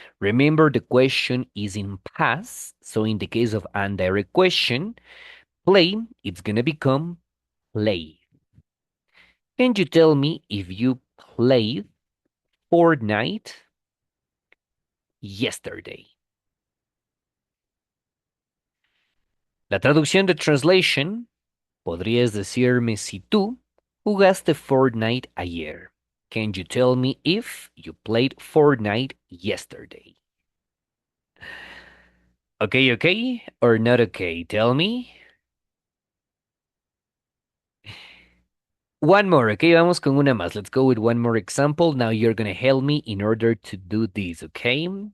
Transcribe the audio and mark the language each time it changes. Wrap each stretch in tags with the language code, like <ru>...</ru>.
<en>Remember, the question is in past, so in the case of indirect question, play, it's going to become play. Can you tell me if you played Fortnite yesterday?</en> <es>La traducción de translation, podrías decirme si tú jugaste Fortnite ayer.</es> <en>Can you tell me if you played Fortnite yesterday? Okay, okay, or not okay? Tell me. One more, okay?</en> <es>Vamos con una más.</es> <en>Let's go with one more example. Now you're gonna help me in order to do this, okay?</en>